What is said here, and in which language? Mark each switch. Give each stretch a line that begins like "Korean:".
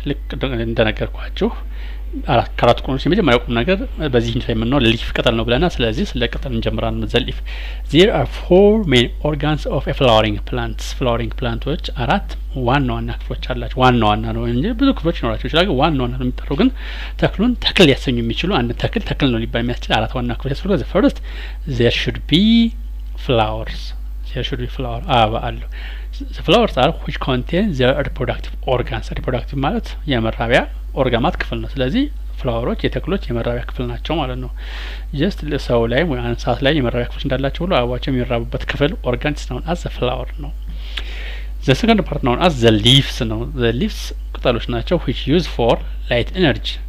Amharic: ልክ እንደነገርኳችሁ ከአራት ቁሞች የመጀመሪያው ቁም ነገር በዚህ ላይ የምንለው ሊፍ ቅጠል ነው ብለናል። ስለዚህ ስለ ቅጠል እንጀምራለን። ዘሊፍ
English: there are 4 main organs of a flowering plants.
Amharic: flowering plants አራት ዋና ዋና ክፍሎች አላቸው። ዋና ዋና ነው እንጂ ብዙ ክፍሎች ይኖራቸው ይችላል። ዋና ዋና ነው የሚጠራው ግን ተክሉን ተክል ሊያሰኙ የሚችሉ አንድ ተክል ነው ሊባል የሚያስችል አራት ዋና ክፍሎች ያስፈልጋል።
English: the first there should be flowers.
Amharic: አበባ አለው።
English: the flowers are which contain the reproductive organs.
Amharic: reproductive ማለት የመራቢያ ኦርጋማት ክፍል ነው። ስለዚህ ፍላወሮች የተክሎች የመራቢያ ክፍል ናቸው ማለት ነው። ጀስት ሰው ላይ ወይ እንስሳት ላይ የመራቢያ ክፍል እንዳላቸው ሁሉ አበባቸው የሚራቡበት ክፍል ኦርጋንስ ነው
English: as the flower
Amharic: ነው።
English: the second part
Amharic: ነው
English: as the leaves
Amharic: ነው።
English: the leaves
Amharic: ቅጠሎች ናቸው
English: which use for light energy.